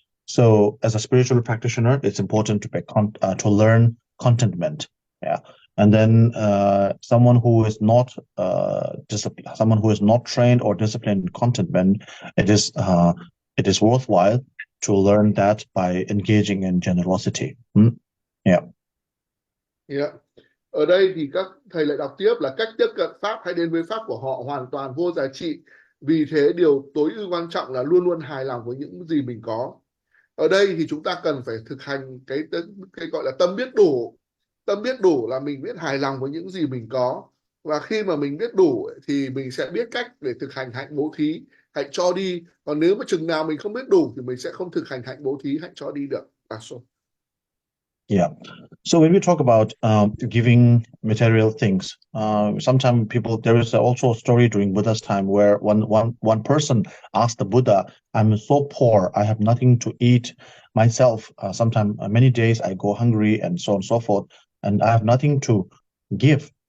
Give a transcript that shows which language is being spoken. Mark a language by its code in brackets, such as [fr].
[en] So, as a spiritual practitioner, it's important to learn contentment. Yeah, and then someone who is not someone who is not trained or disciplined in contentment, it is worthwhile to learn that by engaging in generosity. Yeah. Yeah. [vi] Ở đây thì các thầy lại đọc tiếp là cách tiếp cận Pháp hay đến với Pháp của họ hoàn toàn vô giá trị. Vì thế điều tối ưu quan trọng là luôn luôn hài lòng với những gì mình có. Ở đây thì chúng ta cần phải thực hành cái gọi là tâm biết đủ. Tâm biết đủ là mình biết hài lòng với những gì mình có. Và khi mà mình biết đủ thì mình sẽ biết cách để thực hành hạnh bố thí, hạnh cho đi. Còn nếu mà chừng nào mình không biết đủ thì mình sẽ không thực hành hạnh bố thí, hạnh cho đi được. [en] Yeah. So when we talk about giving material things, sometimes there is also a story during Buddha's time where one person asked the Buddha, "I'm so poor, I have nothing to eat myself. Sometimes many days I go hungry and so on and so forth, and I have nothing to give.